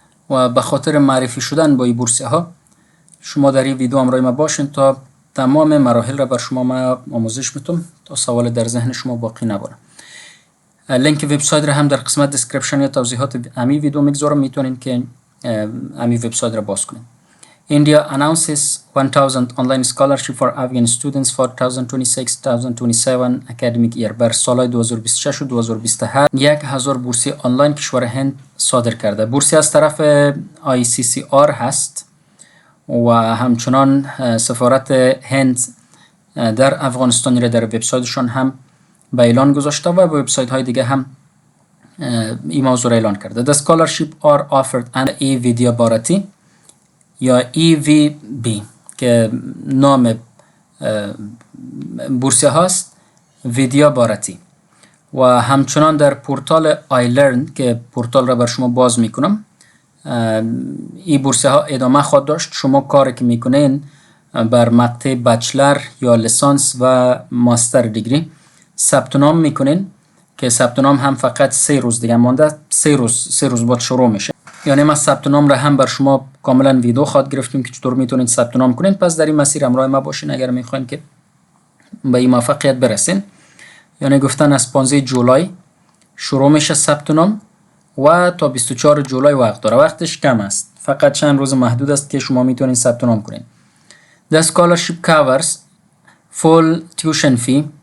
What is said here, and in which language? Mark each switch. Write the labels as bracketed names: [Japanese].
[Persian] و به خاطر معرفی شدن با این بورسیه ها شما در این ویدیو همراه ما باشین تا تمام مراحل را بر شما ما آموزش میتم تا سوال در ذهن شما باقی نباره. لینک وبسایت را هم در قسمت دیسکریپشن یا توضیحات همین ویدیو میگذارم، میتونین که همین وبسایت را باز کنین. [English] India announces 1000 online scholarship for Afghan students for 2026-2027 academic year. [Persian] بر سال 2026 و 2027 1000 بورسیه آنلاین کشور هند صادر کرده. بورسیه از طرف ICCR هست و همچنان سفارت هند در افغانستان را در وبسایتشان هم به اعلان گذاشته و به وبسایت های دیگه هم این موضوع را اعلان کرده. [English] The scholarship are offered and Vidya Bharati [Persian] یا EVB که نام بورسیه هاست، ویدیا بارتی. و همچنان در پورتال iLearn که پورتال را بر شما باز میکنم، این بورسیه ها ادامه خواهد داشت. شما کاری که میکنین بر مقطع بچلر یا لیسانس و ماستر دیگری ثبت نام میکنین که ثبت نام هم فقط 3 روز دیگه مانده، 3 روز بعد شروع میشه. یعنی ما ثبت نام را هم بر شما کاملا ویدیو خواهد گرفتیم که چطور میتونید ثبت نام کنین. پس در این مسیر همراه ما باشین اگر میخواین که به این موفقیت برسین. یعنی گفتن از 15 جولای شروع میشه ثبت نام و تا 24 جولای وقت داره. وقتش کم است، فقط چند روز محدود است که شما میتونید ثبت نام کنین. [English] The scholarship covers full tuition fee.